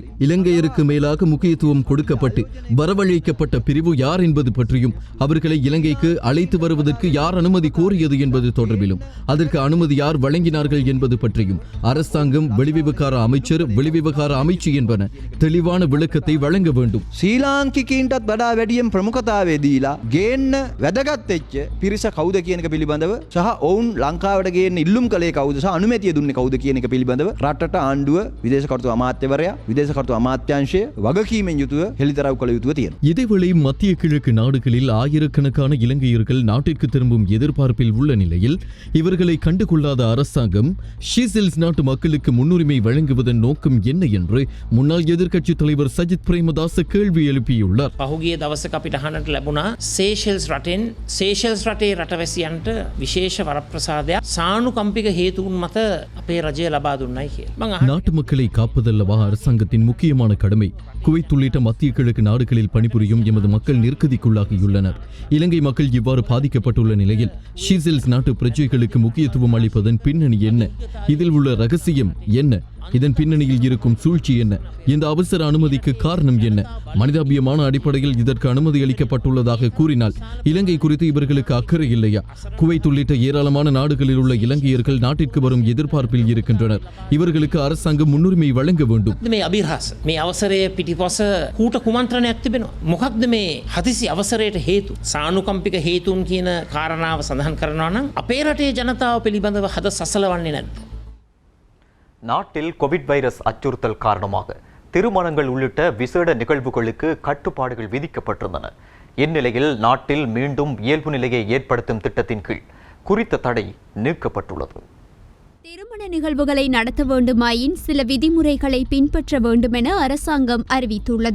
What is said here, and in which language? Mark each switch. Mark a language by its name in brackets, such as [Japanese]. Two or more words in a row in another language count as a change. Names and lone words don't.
[Tamil] இலங்கையருக்கு மேலாக முக்கியத்துவம் கொடுக்கப்பட்டு வரவழைக்கப்பட்ட பிரிவு யார் என்பது பற்றியும் அவர்களை இலங்கைக்கு அழைத்து வருவதற்கு யார் அனுமதி கோரியது என்பது தொடர்பிலும் அதற்கு அனுமதி யார் வழங்கினார்கள் என்பது பற்றியும் அரசாங்கம், வெளிவிவகார அமைச்சர், வெளிவிவகார அமைச்சு என்பன தெளிவான விளக்கத்தை வழங்க வேண்டும். [Sinhala] ශ්‍රීලාංකිකයින්ටත් වඩා වැඩියෙන් ප්‍රමුඛතාවය දීලා ගේන්න වැදගත් වෙච්ච පිරිස කවුද කියන එක පිළිබඳව සහ ඔවුන් ලංකාවට ගේන්න ඉල්ලුම් කළේ කවුද සහ අනුමැතිය දුන්නේ කවුද කියන එක පිළිබඳව රටට ආණ්ඩුව, විදේශ කටයුතු අමාත්‍යවරයා, විදේශ කටයුතු අමාත්‍යාංශය වගකීමෙන් යුතුව හෙළිදරව් කළ යුතුව තියෙනවා. [Tamil] இதேவேளை மத்திய கிழக்கு நாடுகளில் ஆயிரக்கணக்கான இலங்கையர்கள் நாட்டிற்கு திரும்பும் எதிர்பார்ப்பில் உள்ள நிலையில் இவர்களை கண்டுகொள்ளாத அரசாங்கம் ஷீசெல்ஸ் நாட்டு மக்களுக்கு முன்னுரிமை வழங்குவதன் நோக்கம் என்ன என்று முன்னாள் எதிர்க்கட்சித் தலைவர் சஜித் பிரேமதாச கேள்வி எழுப்பியுள்ளார். [Sinhala] පහුගිය දවසක අපිට අහන්නට ලැබුණා සේෂෙල්ස් රටේ රටවැසියන්ට විශේෂ වරප්‍රසාදයක් සානුකම්පික හේතුන් මත අපේ රජය ලබා දුන්නයි කියලා. [Tamil] நாட்டு மக்களை காப்பதல்லவா அரசாங்கத்தின் முக்கியமான கடமை. குவைத் உள்ளிட்ட மத்திய கிழக்கு நாடுகளில் பணிபுரியும் எமது மக்கள் நெருக்கடிக்குள்ளாகியுள்ளனர். இலங்கை மக்கள் இவ்வாறு பாதிக்கப்பட்டுள்ள நிலையில் ஷீசெல்ஸ் நாட்டு பிரஜைகளுக்கு முக்கியத்துவம் அளிப்பதன் பின்னணி என்ன? இதில் உள்ள ரகசியம் என்ன? இதன் பின்னணியில் இருக்கும் சூழ்ச்சி என்ன? இந்த அவசர அனுமதிக்கு காரணம் என்ன? மனிதாபியமான அடிப்படையில் இதற்கு அனுமதி அளிக்கப்பட்டுள்ளதாக கூறினால் இலங்கை குறித்து இவர்களுக்கு அக்கறை இல்லையா? குவைத் உள்ளிட்ட ஏராளமான நாடுகளில் உள்ள இலங்கையர்கள் நாட்டிற்கு வரும் எதிர்பார்ப்பில் இருக்கின்றனர். இவர்களுக்கு அரசாங்கம் முன்னுரிமை வழங்க வேண்டும். [Sinhala] මේ අභිරහස මේ අවසරය පිටිපස කූට කුමන්ත්‍රණයක් තිබෙනවා. මොකක්ද මේ හදිසි අවසරයට හේතු? සානුකම්පික හේතුන් කියන කාරණාව සඳහන් කරනවා නම් අපේ රටේ ජනතාව පිළිබඳව හද සසලවන්නේ නැද්ද? [Tamil] நாட்டில் கோவிட் வைரஸ் அச்சுறுத்தல் காரணமாக திருமணங்கள் உள்ளிட்ட விசேட நிகழ்வுகளுக்கு கட்டுப்பாடுகள் விதிக்கப்பட்டிருந்தன. இந்நிலையில் நாட்டில் மீண்டும் இயல்பு நிலையை ஏற்படுத்தும் திட்டத்தின் கீழ் குறித்த தடை நீக்கப்பட்டுள்ளது. திருமண நிகழ்வுகளை நடத்த வேண்டுமாயின் சில விதிமுறைகளை பின்பற்ற வேண்டுமென அரசாங்கம் அறிவித்துள்ளது.